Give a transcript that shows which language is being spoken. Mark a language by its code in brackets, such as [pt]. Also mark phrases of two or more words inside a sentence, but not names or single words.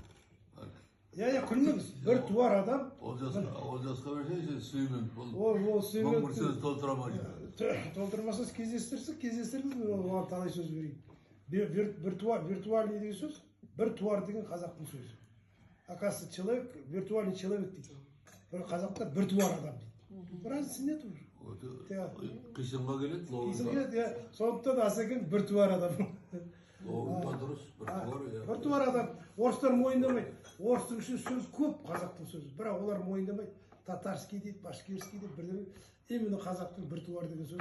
[kk] Күлмеңіз. Бір туар адам. Олжасқа берсең, Сүймен. Ол Сүймен. Мың бір сөз толтырамайды. Толтырмасаңыз кездестіріңіз, оған талай сөз берейін. Виртуальный деген сөз, бір туар деген қазақтың сөзі. [ru] Оказывается, человек, виртуальный человек дейді. [kk] Қазақта бір туар адам дейді. [ru] Разницы нет уже. [kk] Қисынға келеді, Қисынға келеді, сондықтан Асекең бір туар адам. Оған дұрыс, бір туар. Бір туар адам. Орыстар мойындамайды. Орыстың үшін сөз көп, қазақтың сөзі. Бірақ олар мойындамайды. Татарский дейді, башкирский дейді, бірдеңе. Именно қазақтың бір туар деген сөз.